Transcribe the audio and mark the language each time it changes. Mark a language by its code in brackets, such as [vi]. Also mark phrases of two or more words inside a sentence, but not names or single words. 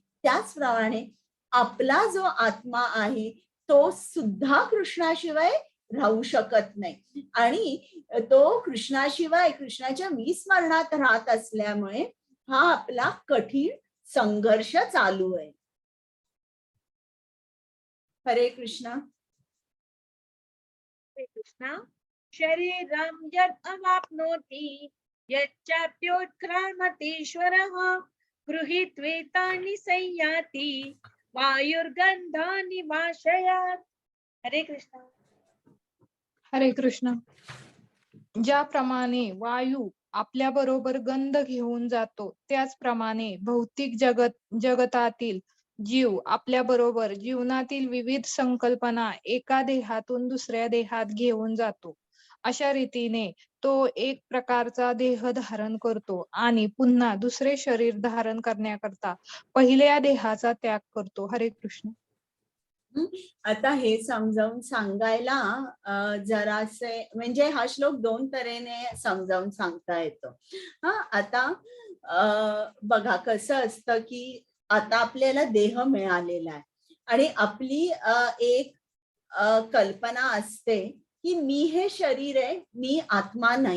[mr] त्याचप्रमाणे आपला जो आत्मा आहे तो सुद्धा कृष्णाशिवाय राहू शकत नाही आणि तो कृष्णाशिवाय कृष्णाच्या विस्मरणात राहत असल्यामुळे हा आपला कठीण संघर्ष चालू आहे. हरे कृष्ण. हरे कृष्णा. [sa] शरीरं यद् अवाप्नोति यच्चाप्योत्क्रामतीश्वरः गृहीत्वेतानि संयाति वायुर्गन्धानि वाशयात्. [mr] हरे कृष्णा. हरे कृष्ण. ज्याप्रमाणे वायू आपल्या बरोबर गंध घेऊन जातो, त्याचप्रमाणे भौतिक जगतातील जीव आपल्या बरोबर जीवनातील विविध संकल्पना एका देहातून दुसऱ्या देहात घेऊन जातो. अशा रीतीने तो एक प्रकारचा देह धारण करतो आणि पुन्हा दुसरे शरीर धारण करण्याकरता पहिल्या देहाचा त्याग करतो. हरे कृष्ण. आता हे समजावून सांगायला जरासे म्हणजे हा श्लोक दोन तऱ्हेने समजावून सांगता येतो. आता बघा कसं असतं की आता आपल्याला देह मिळालेला आहे आणि आपली एक कल्पना असते की मी हे शरीर आहे, मी आत्मा नाही.